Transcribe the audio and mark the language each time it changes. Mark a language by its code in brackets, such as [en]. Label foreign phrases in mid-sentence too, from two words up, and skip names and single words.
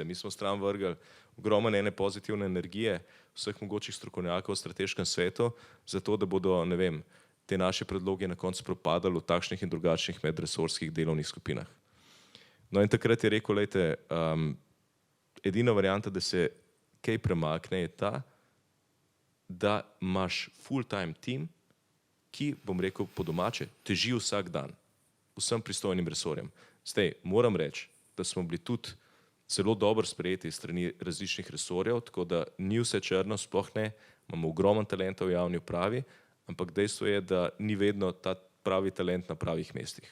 [sl] Mi smo stran vrgli ogromno ene pozitivne energije vseh mogočih strokovnjakov v strateškem svetu, zato da bodo, ne vem, te naše predloge na koncu propadali v takšnih in drugačnih medresorskih delovnih skupinah. No in takrat je rekel, lejte, edina varianta, da se kaj premakne, je ta, da imaš [en] full-time team, [sl] ki, bom rekel po domače, teži vsak dan vsem pristojnim resorjem. Zdaj, moram reči, da smo bili tudi zelo dobro sprejeti strani različnih resorjev, tako da ni vse črno, sploh ne, imamo ogromen talenta v javni upravi, ampak dejstvo je, da ni vedno ta pravi talent na pravih mestih.